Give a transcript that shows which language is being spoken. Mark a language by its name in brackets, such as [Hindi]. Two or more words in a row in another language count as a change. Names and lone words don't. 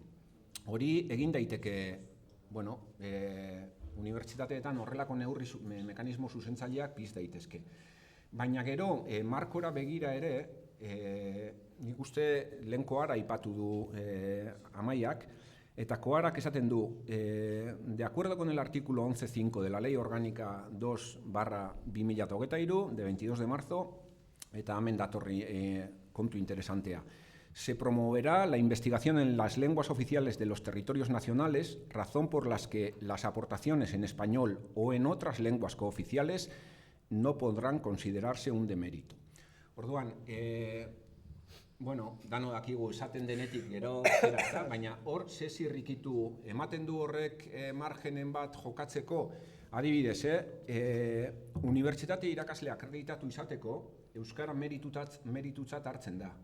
[Basque] Hori egin daiteke, unibertsitateetan horrelako neurri mekanismo zuzentzaileak piz daitezke. Baina gero, markora begira ere, nik uste lehen Koara aipatu du Amaiak, eta Koarak esaten du, [Spanish] de acuerdo con el artículo 11.5 de la Ley Orgánica 2/2023, de 22 de marzo, [Basque] eta hemen datorri kontu interesantea. [Spanish] Se promoverá la investigación en las lenguas oficiales de los territorios nacionales, razón por las que las aportaciones en español o en otras lenguas cooficiales no podrán considerarse un demérito. [Basque] Orduan, dano dakigu esaten denetik gero zera, baina hor zirrikitu ematen du horrek margenen bat jokatzeko, adibidez, unibertsitate irakasle akreditatu izateko, euskara meritutzat hartzen da.